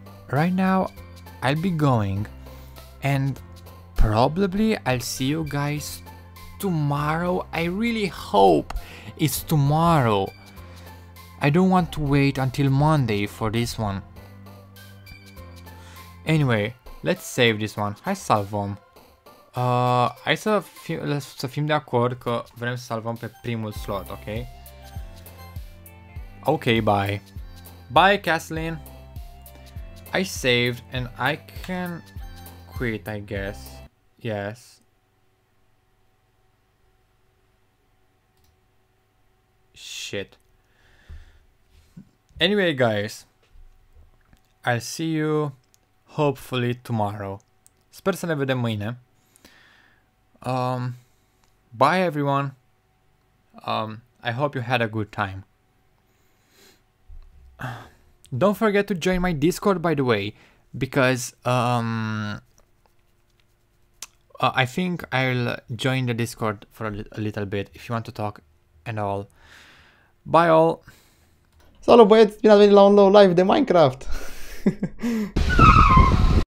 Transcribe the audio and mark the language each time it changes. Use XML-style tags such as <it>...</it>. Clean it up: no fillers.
<en>Right now, I'll be going, and probably I'll see you guys tomorrow. I really hope it's tomorrow. I don't want to wait until Monday for this one. Anyway, let's save this one.</en> <ro>Hai să salvăm. Hai să fim de acord că vrem să salvăm pe primul slot, ok?</ro> <en>Ok, bye. Bye, Kathleen. I saved and I can quit, I guess. Yes. Shit. Anyway, guys, I'll see you hopefully tomorrow.</en> <ro>Sper să ne vedem mâine.</ro> <en>Bye everyone. I hope you had a good time. Don't forget to join my Discord, by the way, because I think I'll join the Discord for a little bit if you want to talk and all. Bye all.</en> <ro>Salut băieți, bine ați venit la un nou live de Minecraft.</ro>